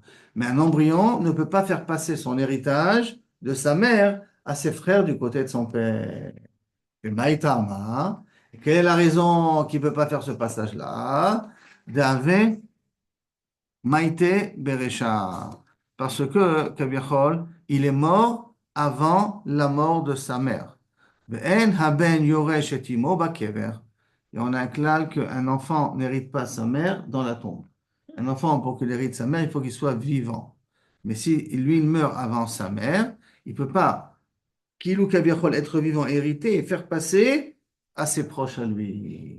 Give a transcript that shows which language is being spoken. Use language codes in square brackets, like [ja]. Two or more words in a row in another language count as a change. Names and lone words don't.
[fr] Mais un embryon ne peut pas faire passer son héritage de sa mère à ses frères du côté de son père. Et Maïtama, quelle est la raison qu'il ne peut pas faire ce passage-là? [arc] דהוה מיתה ברישא. [fr] Parce que, Kaviachol, il est mort avant la mort de sa mère. [he] ואין הבן יורש את אמו בקבר. [fr] Et on a un klal qu'un enfant n'hérite pas sa mère dans la tombe. Un enfant, pour qu'il hérite sa mère, il faut qu'il soit vivant. Mais si lui, il meurt avant sa mère, il ne peut pas, qu'il ou Kaviachol, être vivant, hériter et faire passer à ses proches à lui.